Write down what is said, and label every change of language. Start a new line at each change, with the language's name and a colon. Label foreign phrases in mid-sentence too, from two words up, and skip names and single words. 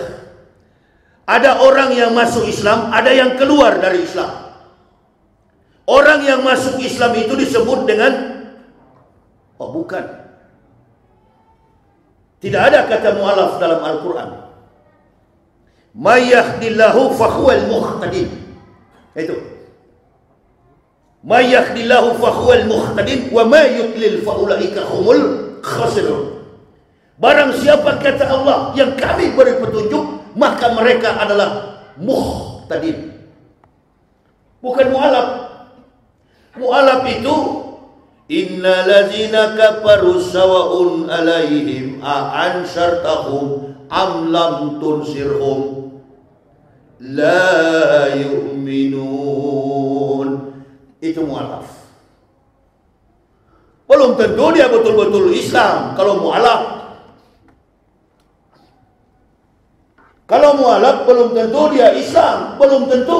Indonesian: Ada orang yang masuk Islam, ada yang keluar dari Islam. Orang yang masuk Islam itu disebut dengan, oh bukan, tidak ada kata mu'alaf dalam Al-Quran.
Arabic: من يهد الله فهو المهتدي. Itu. من يهد الله فهو المهتدي ومن يضلل فأولئك هم الخاسرون.
Indonesian: Barang siapa kata Allah yang kami beri petunjuk, maka mereka adalah muhtadin. Bukan mu'alaf. Mu'alaf itu
Arabic: إن الذين كفروا سواء عليهم أأنذرتهم أم لم تنذرهم لا يؤمنون.
Indonesian: Itu mu'alaf. Belum tentu dia betul-betul Islam kalau mu'alaf. Kalau mu'alaf belum tentu dia Islam, belum tentu.